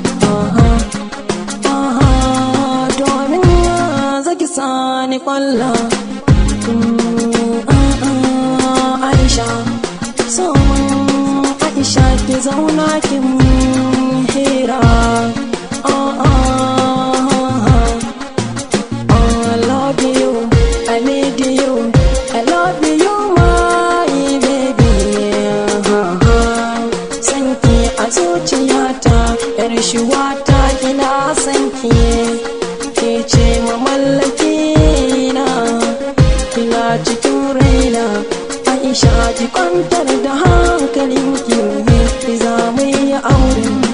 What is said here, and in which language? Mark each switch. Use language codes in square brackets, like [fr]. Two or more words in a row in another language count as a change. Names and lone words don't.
[ha] Aha, aha, domin zaki sani kwalla. Mm, ah, ah, Aisha, so mun Aisha ki zauna ki mun hira. Ah, ah, ah. [en] I love you, I need you, I love you, my baby. [ha] San ki a zuciyata, yar shuwata, ina san ki. Ke ce mamallaki na, kina cikin raina. Aisha, ki kwantar da hankalinki, za mu yi aure.